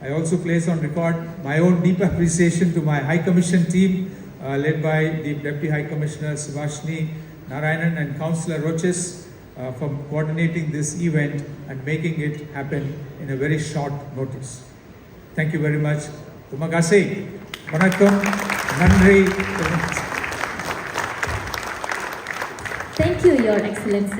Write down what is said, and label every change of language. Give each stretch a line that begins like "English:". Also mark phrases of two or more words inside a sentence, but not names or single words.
English: I also place on record my own deep appreciation to my High Commission team led by the Deputy High Commissioner 𝗟𝗓𝗓𝗡𝗚 and Councillor 𝗟𝗧𝗥𝗘𝗔𝗠𝗜𝗓 for coordinating this event and making it happen in a very short notice. Thank you very much.
Malay: Terima kasih. Vanakkam. Nandri.
English: Thank you, Your Excellency.